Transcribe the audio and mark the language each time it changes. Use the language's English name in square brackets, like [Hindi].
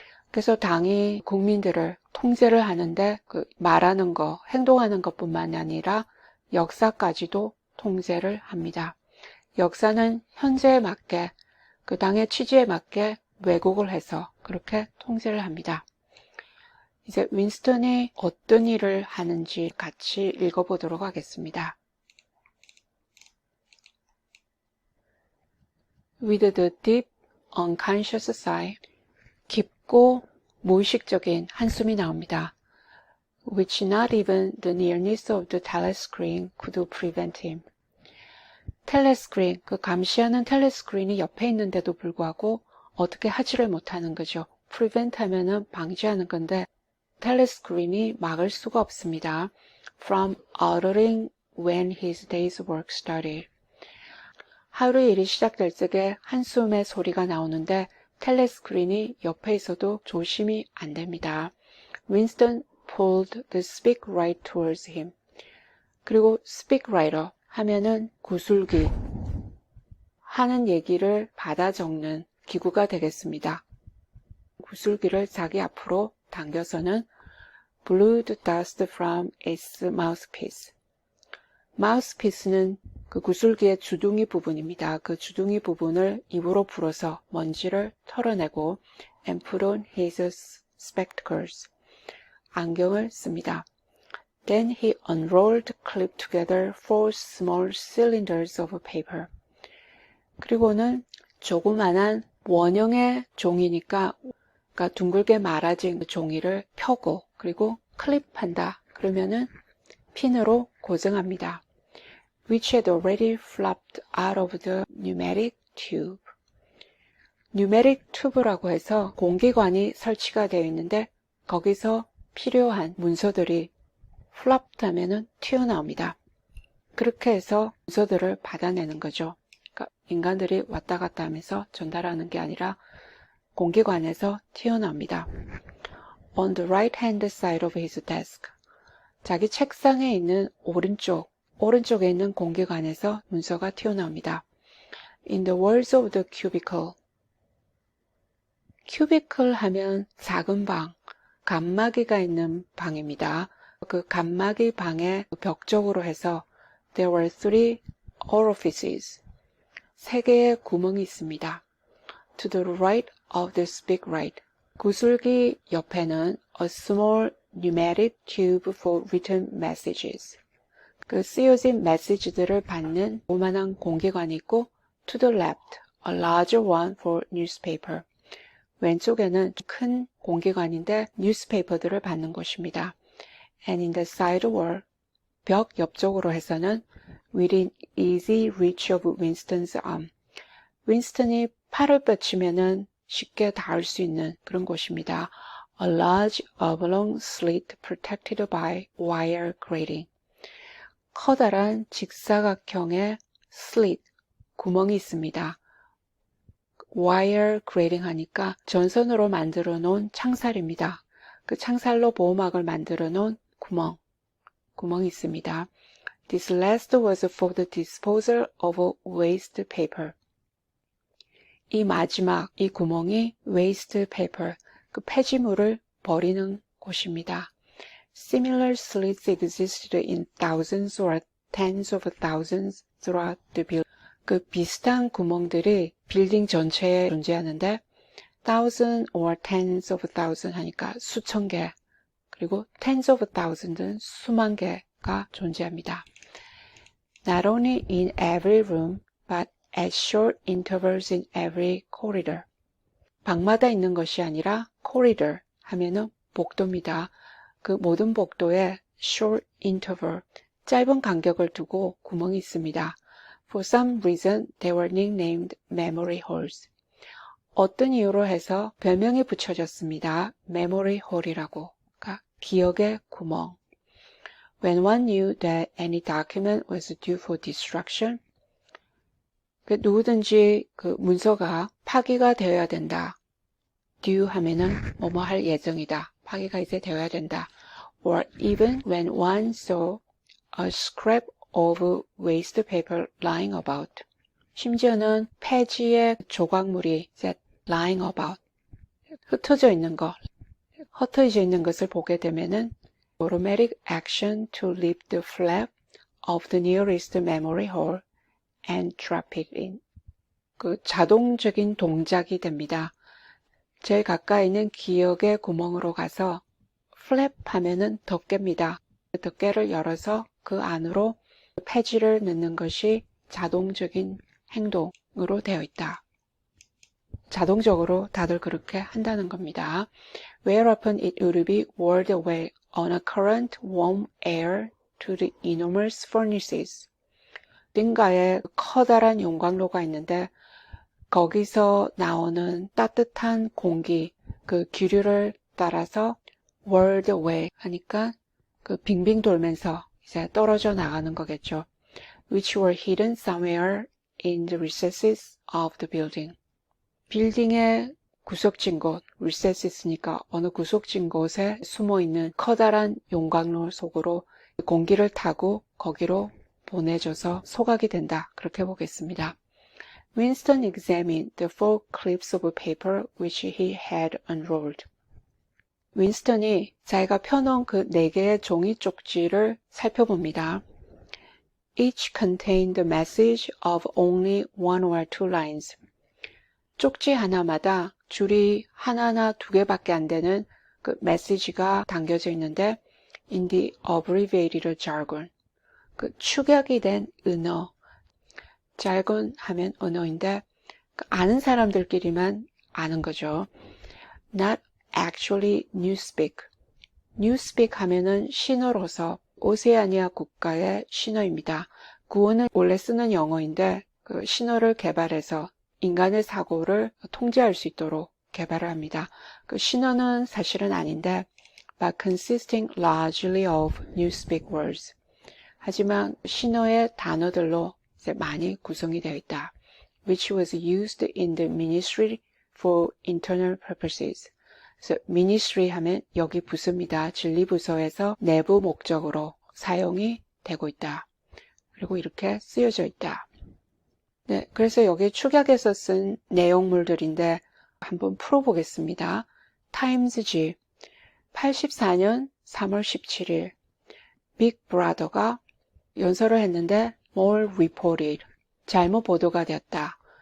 [Korean] 그래서 당이 국민들을 통제를 하는데 그 말하는 거, 행동하는 것뿐만 아니라 역사까지도 통제를 합니다. 역사는 현재에 맞게 그 당의 취지에 맞게 왜곡을 해서 그렇게 통제를 합니다. 이제 윈스턴이 어떤 일을 하는지 같이 읽어보도록 하겠습니다. [English] With the deep, unconscious sigh, [Korean] 깊고 무의식적인 한숨이 나옵니다. [English] Which not even the nearness of the telescreen could prevent him. [Korean] 텔레스크린, 그 감시하는 텔레스크린이 옆에 있는데도 불구하고 어떻게 하지를 못하는 거죠. prevent 하면은 방지하는 건데 텔레스크린이 막을 수가 없습니다. [English] From uttering when his day's work started. [Korean] 하루의 일이 시작될 적에 한숨의 소리가 나오는데 텔레스크린이 옆에 있어도 조심이 안 됩니다. [English] Winston pulled the speakwrite towards him. [Korean] 그리고 speakwriter 하면은 구술기, 하는 얘기를 받아 적는 기구가 되겠습니다. 구술기를 자기 앞으로 당겨서는 [English] blew the dust from its mouthpiece. [Korean] mouthpiece는 그 구슬기의 주둥이 부분입니다. 그 주둥이 부분을 입으로 불어서 먼지를 털어내고 [English] and put on his spectacles. [Korean] 안경을 씁니다. [English] Then he unrolled, clipped together 4 small cylinders of paper. [Korean] 그리고는 조그만한 원형의 종이니까 그러니까 둥글게 말아진 종이를 펴고 그리고 클립한다. 그러면은 핀으로 고정합니다. [English] Which had already flopped out of the pneumatic tube. [Korean] pneumatic tube라고 해서 공기관이 설치가 되어 있는데 거기서 필요한 문서들이 flopped 하면은 튀어나옵니다. 그렇게 해서 문서들을 받아내는 거죠. 그러니까 인간들이 왔다 갔다 하면서 전달하는 게 아니라 공기관에서 튀어나옵니다. [English] On the right-hand side of his desk. [Korean] 자기 책상에 있는 오른쪽에 있는 공기관에서 문서가 튀어나옵니다. [English] In the walls of the cubicle. [Korean] cubicle 하면 작은 방, 칸막이가 있는 방입니다. 그 칸막이 방의 벽 쪽으로 해서 [English] there were 3 orifices. [Korean] 3개의 구멍이 있습니다. [English] To the right of the speakwrite. [Korean] 구슬기 옆에는 [English] a small pneumatic tube for written messages. [Korean] 그 쓰여진 메시지들을 받는 조그만한 공기관이 있고 [English] to the left, a larger one for newspaper. [Korean] 왼쪽에는 큰 공기관인데 뉴스페이퍼들을 받는 곳입니다. [English] And in the side wall, [Korean] 벽 옆쪽으로 해서는 [English] within easy reach of Winston's arm. [Korean] 윈스턴이 팔을 뻗치면은 쉽게 닿을 수 있는 그런 곳입니다. [English] A large oblong slit protected by wire grating. [Korean] 커다란 직사각형의 slit, 구멍이 있습니다. wire grating 하니까 전선으로 만들어 놓은 창살입니다. 그 창살로 보호막을 만들어 놓은 구멍이 있습니다. [English] This last was for the disposal of waste paper. [Korean] 이 마지막, 이 구멍이 waste paper, 그 폐지물을 버리는 곳입니다. [English] Similar slits existed in thousands or tens of thousands throughout the building. [Korean] 그 비슷한 구멍들이 빌딩 전체에 존재하는데 thousand or tens of thousand 하니까 수천 개, 그리고 tens of thousand은 수만 개가 존재합니다. [English] Not only in every room, but at short intervals in every corridor. [Korean] 방마다 있는 것이 아니라 corridor 하면은 복도입니다. 그 모든 복도에 short interval, 짧은 간격을 두고 구멍이 있습니다. [English] For some reason, they were nicknamed memory holes. [Korean] 어떤 이유로 해서 별명이 붙여졌습니다. memory hole이라고. 그러니까 기억의 구멍. [English] When one knew that any document was due for destruction, [Korean] 누구든지 그 문서가 파기가 되어야 된다. due 하면은 뭐뭐 할 예정이다. 파기가 이제 되어야 된다. [English] Or even when one saw a scrap of waste paper lying about. [Korean] 심지어는 폐지의 조각물이 이제 lying about. 흩어져 있는 것. 흩어져 있는 것을 보게 되면은 [English] automatic action to lift the flap of the nearest memory hole and drop it in. [Korean] 그 자동적인 동작이 됩니다. 제일 가까이 있는 기억의 구멍으로 가서 flap 하면은 덮개입니다. 덮개를 열어서 그 안으로 폐지를 넣는 것이 자동적인 행동으로 되어 있다. 자동적으로 다들 그렇게 한다는 겁니다. [English] Whereupon it would be whirled away on a current warm air to the enormous furnaces. [Korean] 어딘가에 커다란 용광로가 있는데 거기서 나오는 따뜻한 공기, 그 기류를 따라서 whirled away 하니까 그 빙빙 돌면서 이제 떨어져 나가는 거겠죠. [English] Which were hidden somewhere in the recesses of the building. [Korean] 빌딩의 구석진 곳, recesses니까 어느 구석진 곳에 숨어있는 커다란 용광로 속으로 공기를 타고 거기로 보내줘서 소각이 된다. 그렇게 보겠습니다. [English] Winston examined the 4 clips of paper which he had unrolled. [Korean] 윈스턴이 자기가 펴놓은 그 4개의 종이 쪽지를 살펴봅니다. [English] Each contained the message of only 1 or 2 lines. [Korean] 쪽지 하나마다 줄이 하나나 2개밖에 안 되는 그 메시지가 담겨져 있는데 [English] in the abbreviated jargon. [Korean] 그 축약이 된 언어. jargon 하면 언어인데 아는 사람들끼리만 아는 거죠. [English] Not actually newspeak. [Korean] newspeak 하면은 신어로서 오세아니아 국가의 신어입니다. 구어는 원래 쓰는 영어인데 그 신어를 개발해서 인간의 사고를 통제할 수 있도록 개발을 합니다. 그 신어는 사실은 아닌데 [English] but consisting largely of newspeak words. [Korean] 하지만 신어의 단어들로 이제 많이 구성이 되어 있다. [English] which was used in the ministry for internal purposes. [Korean] 그래서 ministry 하면 여기 부서입니다. 진리부서에서 내부 목적으로 사용이 되고 있다. 그리고 이렇게 쓰여져 있다. 네, 그래서 여기 축약에서 쓴 내용물들인데 한번 풀어보겠습니다. 타임즈지 84년 3월 17일 빅 브라더가 연설을 했는데 more reported 잘못 보도가 되었다.